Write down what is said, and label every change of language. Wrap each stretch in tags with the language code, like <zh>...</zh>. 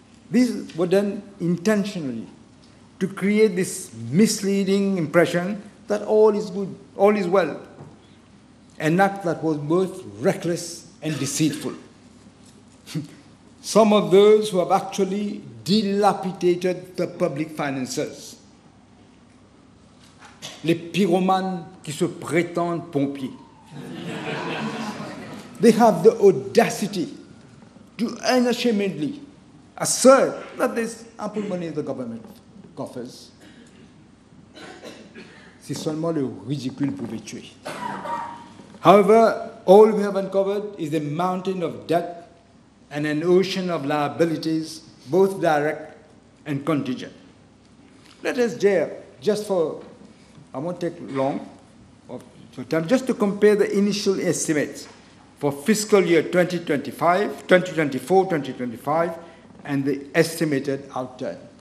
<en>These were done intentionally to create this misleading impression that all is good, all is well. An act that was both reckless and deceitful. Some of those who have actually dilapidated the public finances.</en> <fr>Les pyromanes qui se prétendent pompiers.</fr> <en>They have the audacity to unashamedly assert that there's ample money in the government coffers.</en> <fr>Si seulement le ridicule pouvait tuer.</fr> <en>However, all we have uncovered is a mountain of debt and an ocean of liabilities, both direct and contingent. Let us dare, just for, I won't take long of time, just to compare the initial estimates for fiscal year 2024-2025, and the estimated outturn.</en>